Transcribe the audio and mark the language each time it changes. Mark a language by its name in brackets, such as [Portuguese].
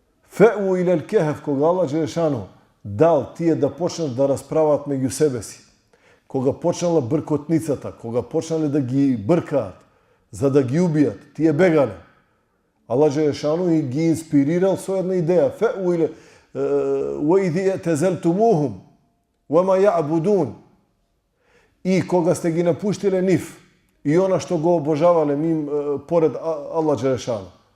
[Arabic] Фе'у илел кехев, [Macedonian] кога Аллах Джелешану дал тие да почнат да расправаат меѓу себе си, кога почнала бркотницата, кога почнале да ги бркаат, за да ги убијат, тие бегале. Аллах Джелешану и ги инспирирал со една идеја. [Arabic] Фе'у иле وَإِذِ اَتَزَلْتُمُوهُمْ وَمَا يَعْبُدُونَ. [Macedonian] И кога сте ги напуштиле нив и она што го обожавале поред Аллах Джелешану.